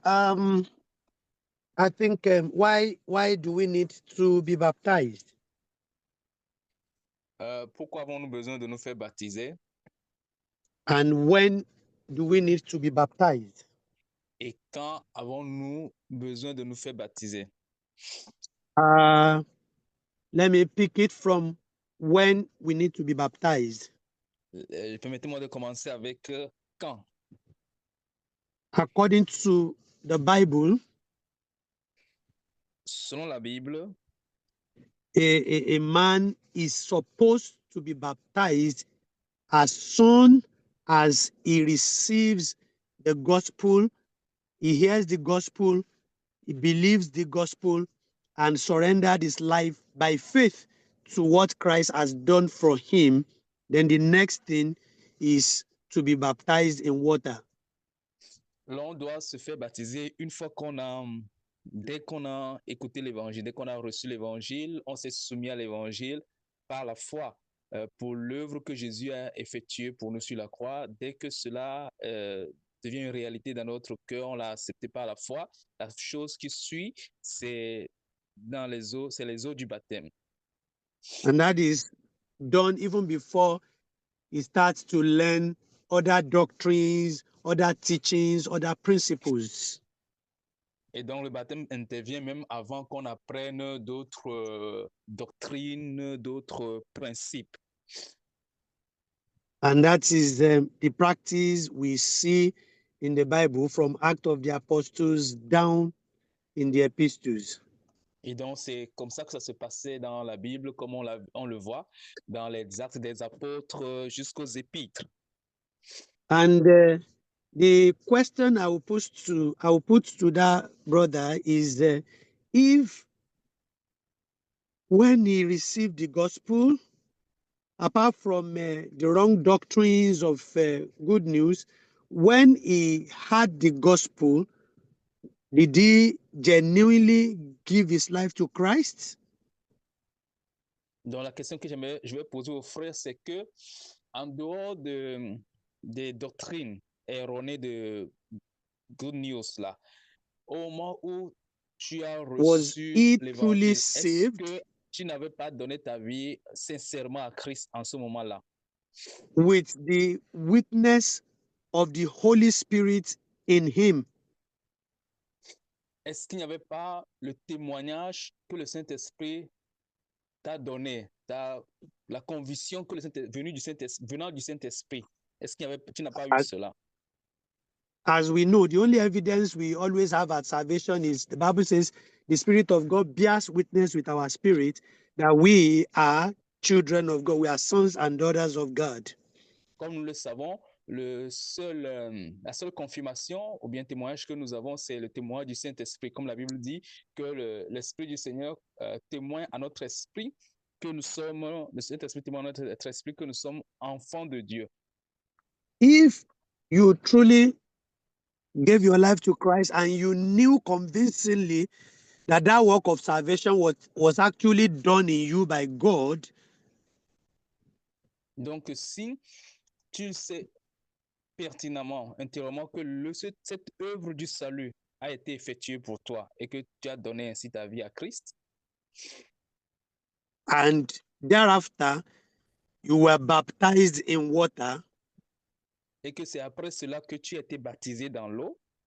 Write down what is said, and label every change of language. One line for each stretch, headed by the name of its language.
English: I think why do we need to be baptized?
French: Pourquoi avons-nous besoin de nous faire baptiser?
English: And when do we need to be baptized?
French: Et quand avons-nous besoin de nous faire baptiser?
English: Let me pick it from when we need to be baptized.
French: Permettez-moi de commencer avec quand.
English: According to the Bible,
French: selon la Bible,
English: a man is supposed to be baptized as soon as he receives the gospel, he hears the gospel, he believes the gospel, and surrendered his life by faith to what Christ has done for him. Then the next thing is to be baptized in water.
French: L'on doit se faire baptiser une fois dès qu'on a écouté l'évangile, dès qu'on a reçu l'évangile, on s'est soumis à l'évangile par la foi pour l'œuvre que Jésus a effectuée pour nous sur la croix. Dès que cela devient une réalité dans notre cœur, on l'a accepté par la foi. La chose qui suit, c'est les eaux du baptême.
English: And that is done even before he starts to learn other doctrines, other teachings, other principles.
French: Et donc le baptême intervient même avant qu'on apprenne d'autres doctrines, d'autres principes.
English: And that is the practice we see in the Bible from Acts of the Apostles down in the epistles.
French: Et donc, c'est comme ça que ça se passait dans la Bible, comme on le voit dans les Actes des Apôtres jusqu'aux Épîtres.
English: And the question I will put to that brother is if when he received the gospel, apart from the wrong doctrines of good news, when he had the gospel, Did he genuinely give his life to Christ?
French: Donc, la question que je vais poser aux frères, c'est que, en dehors des doctrines erronées de Good News, là, au moment où tu as
English: Was
French: reçu
English: he truly
French: l'évangile, est-ce
English: saved
French: que tu n'avais pas donné ta vie sincèrement à Christ en ce moment-là?
English: with the witness of the Holy Spirit in him?
French: Est-ce qu'il n'y avait pas le témoignage que le Saint-Esprit t'a donné, la conviction que le venant du Saint-Esprit? Est-ce qu'il y avait, tu n'as pas eu cela?
English: As we know, the only evidence we always have at salvation is the Bible says the Spirit of God bears witness with our spirit that we are children of God, we are sons and daughters of God.
French: Comme nous le savons, la seule confirmation ou bien témoignage que nous avons, c'est le témoignage du Saint-Esprit. Comme la Bible dit que l'Esprit du Seigneur témoigne à notre esprit que nous sommes, le Saint-Esprit témoigne à notre esprit que nous sommes enfants de Dieu.
English: If you truly gave your life to Christ and you knew convincingly that that work of salvation was actually done in you by God,
French: donc si tu sais pertinemment, intérieurement, que cette œuvre du salut a été effectuée pour toi et que tu as donné ainsi ta vie à Christ,
English: and thereafter you were baptized in water
French: et que c'est après cela que tu as été baptisé dans l'eau,